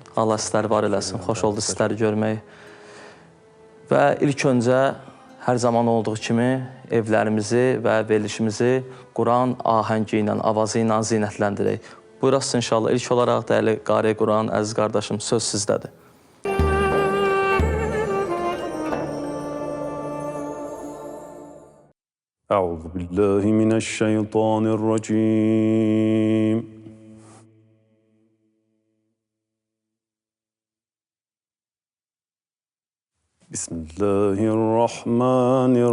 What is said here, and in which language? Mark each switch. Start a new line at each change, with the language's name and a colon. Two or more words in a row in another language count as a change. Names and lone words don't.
Azerbaijani: Allah sizləri var eləsin. Xoş oldu sizləri görmək. Və ilk öncə hər zaman olduğu kimi evlərimizi və verilişimizi Quran ahəngi ilə, avazı ilə zinətləndirək. Buyurasın inşallah. İlk olaraq dəyərli qari Quran, əziz qardaşım, söz sizdədir.
Arabic: أعوذ بالله من الشيطان الرجيم بسم الله الرحمن